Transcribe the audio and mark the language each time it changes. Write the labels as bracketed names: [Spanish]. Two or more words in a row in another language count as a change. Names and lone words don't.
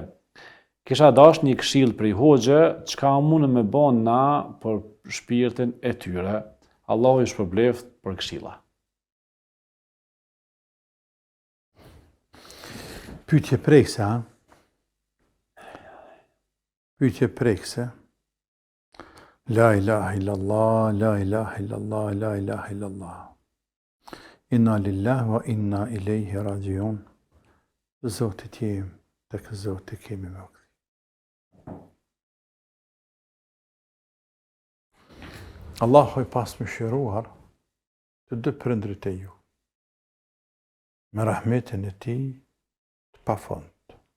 [Albanian] Kisha dash një këshill prej hoxhe, çka mundem me bën na për shpirtin e tyre. Allahu i shpërbleft për këshilla. Pyetje prekse, ha? Pyetje prekse. [Arabic] لا إله إلا الله، لا إله إلا الله، لا إله إلا الله. إنا لله وإنا إليه راجعون. [Albanian] Zotit jem, tek Zotit kemi me këthi. Allahu i pas më shiruar të dy prindrit e ju, me rahmetin e ti të pafund.